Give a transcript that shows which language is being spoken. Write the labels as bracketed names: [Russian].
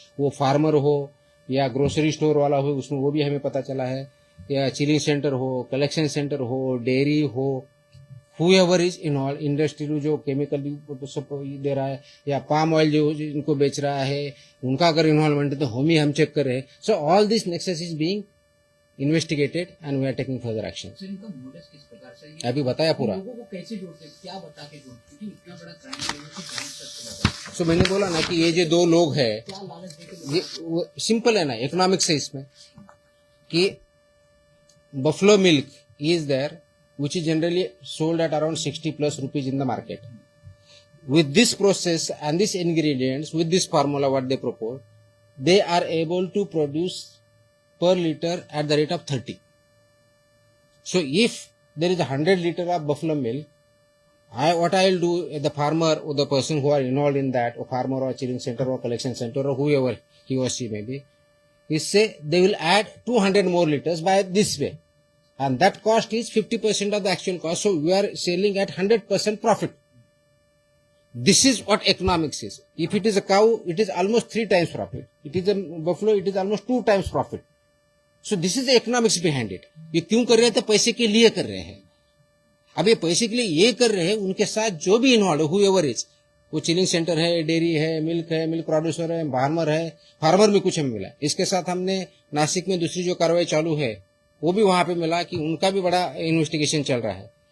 [Hindi] वो फार्मर हो या ग्रोसरी स्टोर वाला हो, उसमें वो भी हमें पता चला है, या चिलिंग सेंटर हो, कलेक्शन सेंटर हो, डेयरी हो, [English] whoever is involved, [Hindi] इंडस्ट्री जो केमिकल दे रहा है या पाम ऑयल जो इनको बेच रहा है, उनका अगर इन्वॉल्वमेंट है तो हम चेक कर रहे हैं। [English] So all this nexus is being investigated and we are taking further action. [Hindi] Sir इनका मोडस किस प्रकार से ये अभी बताया पूरा। लोगों को कैसे जोड़ते हैं, क्या बता के जोड़ते हैं, क्योंकि इतना बड़ा क्राइम लेवल को जान सकते हैं, सो मैंने बोला ना कि ये जो 2 लोग हैं, क्या लालच देके ये सिंपल है ना, इकोनॉमिक्स है इसमें, कि [English] Buffalo milk is there which is generally sold at around 60 plus rupees in the market. With this process and these ingredients, with this formula what they propose, they are able to produce per liter at the rate of 30. So if there is 100 liter of buffalo milk, what I will do, the farmer or the person who are involved in that, or farmer or chilling center or collection center or whoever he or she may be, is say they will add 200 more liters by this way. And that cost is 50% of the actual cost. So we are selling at 100% profit. This is what economics is. If it is a cow, it is almost 3 times profit. It is a buffalo, it is almost 2 times profit. So this is the economics behind it. [Hindi] ये क्यों कर रहे हैं? तो पैसे के लिए कर रहे हैं। अब ये पैसे के लिए ये कर रहे हैं, उनके साथ जो भी इन्वॉल्व है, [English] whoever is, [Hindi] वो चिलिंग सेंटर है, डेयरी है, मिल्क प्रोड्यूसर है, फार्मर में कुछ हमें मिला। इसके साथ हमने नासिक में दूसरी जो कार्रवाई चालू है, वो भी वहां पे मिला कि उनका भी बड़ा इन्वेस्टिगेशन चल रहा है।